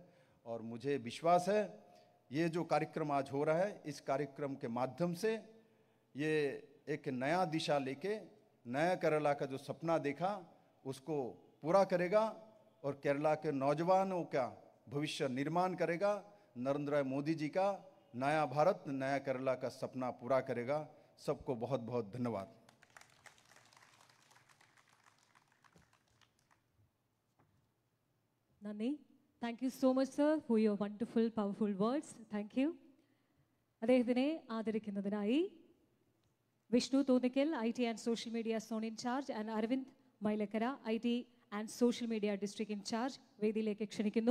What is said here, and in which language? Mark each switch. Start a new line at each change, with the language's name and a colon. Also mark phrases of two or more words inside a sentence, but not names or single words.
Hindi: और मुझे विश्वास है ये जो कार्यक्रम आज हो रहा है, इस कार्यक्रम के माध्यम से ये एक नया दिशा लेके नया केरला का जो सपना देखा उसको पूरा करेगा और केरला के नौजवानों का भविष्य निर्माण करेगा। नरेंद्र मोदी जी का नया भारत, नया केरला का सपना पूरा करेगा। सबको बहुत बहुत धन्यवाद।
Malayalam: നന്ദി.
English: Thank you so much sir for your wonderful powerful words. Thank you.
Malayalam: അദ്ദേഹത്തിനെ ആദരിക്കുന്നതിനായി വിഷ്ണു തോന്നിക്കൽ,
English: IT and social media zone incharge,
Malayalam: ആൻഡ് അരവിന്ദ് മൈലക്കര,
English: IT and social media district incharge,
Malayalam: വേദിയിലേക്ക് ക്ഷണിക്കുന്നു.